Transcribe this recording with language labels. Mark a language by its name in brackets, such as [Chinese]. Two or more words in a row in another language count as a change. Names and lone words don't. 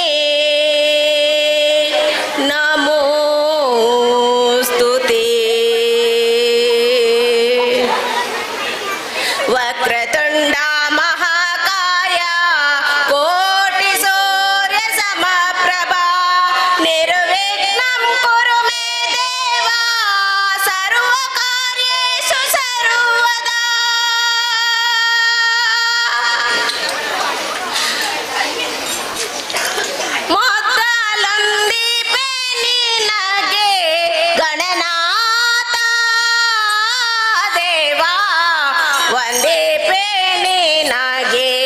[Sanskrit] नमोस्तुते वक्रतुण्ड महाकाय कोटि सूर्य समप्रभा निर्विघ्नं कुरु मे देव सर्व कार्येषु सर्वदा [Kannada] ಮೊದಲೊಂದಿಪೆ ನಿನಗೆ ಗಣನಾಥ ದೇವ ವಂದಿಪೆ ನಿನಗೆ